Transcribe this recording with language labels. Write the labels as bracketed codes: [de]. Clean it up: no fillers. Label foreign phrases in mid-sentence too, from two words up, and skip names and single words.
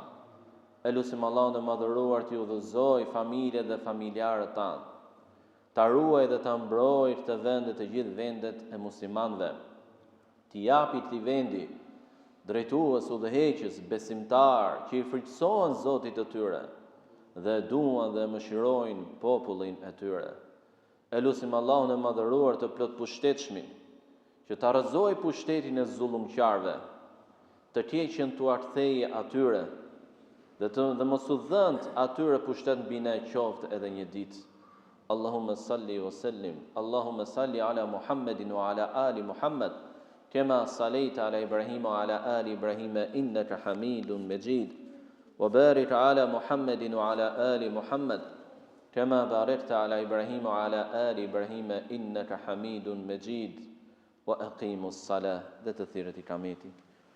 [sq] E lusim Allahun e madhëruar t'i udhëzoj familjet dhe familjarët tanë, t'a ruaj dhe t'a mbrojë këtë vend të gjithë vendet e muslimanëve, t'i japi këtij vendi drejtues, udhëheqës, besimtar që i frikësohen Zotit të tyre dhe duan dhe mëshirojnë popullin e tyre. E lusim Allahun e madhëruar të plot pushtetshëm që ta rrëzoj pushtetin e zullumqarve, të keqen t'u arktheje atyre dhe mos u dhënt atyre pushtet mbi ne qoftë edhe një ditë. [ar] اللهم صل وسلم، اللهم صل على محمد وعلى آل محمد، كما صليت على إبراهيم وعلى آل إبراهيم إنك حميد مجيد، وبارك على محمد وعلى آل محمد، كما باركت على إبراهيم وعلى آل إبراهيم إنك حميد مجيد، وأقم الصلاة. [sq] Dhe të thirrët i kameti.